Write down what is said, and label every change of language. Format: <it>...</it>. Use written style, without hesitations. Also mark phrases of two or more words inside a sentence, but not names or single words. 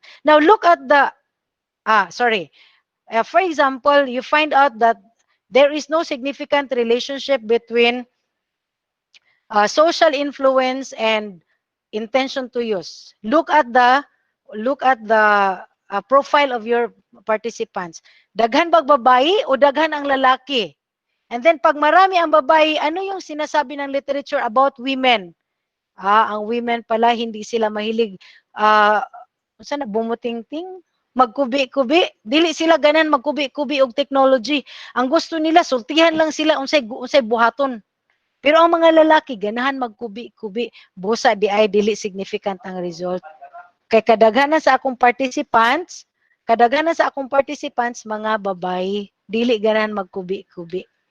<en>Now, look at the, for example, you find out that there is no significant relationship between social influence and intention to use. Look at the profile of your participants.</en> <ceb>Daghan bang babae o daghan ang lalaki?</ceb> <en>And then</en> <tl>pag marami ang babae, ano yung sinasabi ng literature about women? Ang women pala, hindi sila mahilig, saan na, bumutingting,</tl> <ceb>magkubi-kubi. Dili sila ganan magkubi-kubi og technology. Ang gusto nila, sultihan lang sila unsay buhaton. Pero ang mga lalaki, ganahan magkubi-kubi. Busa di ay dili significant ang result. Kay kadaghanan sa akong participants, mga babae, dili ganahan magkubi-kubi.</ceb>